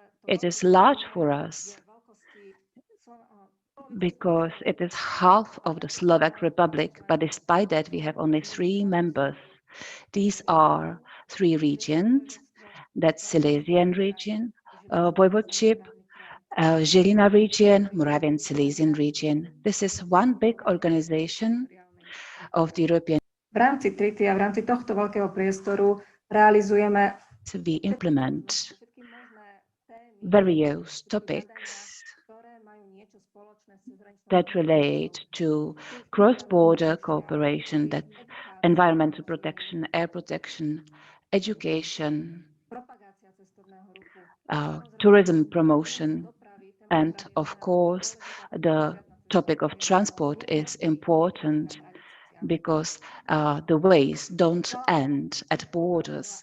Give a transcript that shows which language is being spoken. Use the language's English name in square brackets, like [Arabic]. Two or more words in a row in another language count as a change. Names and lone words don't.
[English] It is large for us because it is half of the Slovak Republic, but despite that we have only 3 members. These are 3 regions, that's Silesian region, Voivodeship, Žilina region, Moravian Silesian region. This is one big organization of the European. [Slovak] V rámci TRITIA, v rámci tohto veľkého priestoru realizujeme. [English] We implement various topics that relate to cross-border cooperation, that's environmental protection, air protection, education, tourism promotion, and of course, the topic of transport is important because the ways don't end at borders.